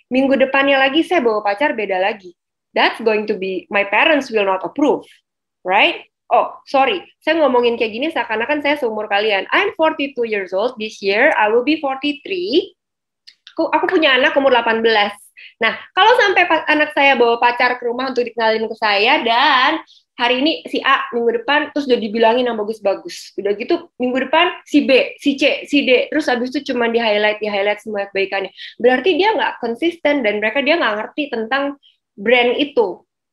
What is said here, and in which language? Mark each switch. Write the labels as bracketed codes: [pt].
[id] Minggu depannya lagi, saya bawa pacar beda lagi. [en] That's going to be, my parents will not approve, right? [id] Oh, sorry, saya ngomongin kayak gini seakan-akan saya seumur kalian. [en] I'm 42 years old, this year I will be 43. [id] Aku punya anak umur 18. Nah, kalau sampai anak saya bawa pacar ke rumah untuk dikenalin ke saya, dan hari ini si A, minggu depan terus udah dibilangin yang bagus-bagus. Udah gitu minggu depan si B, si C, si D, terus habis itu cuma di-highlight semua kebaikannya. Berarti dia nggak konsisten dan dia nggak ngerti tentang brand itu.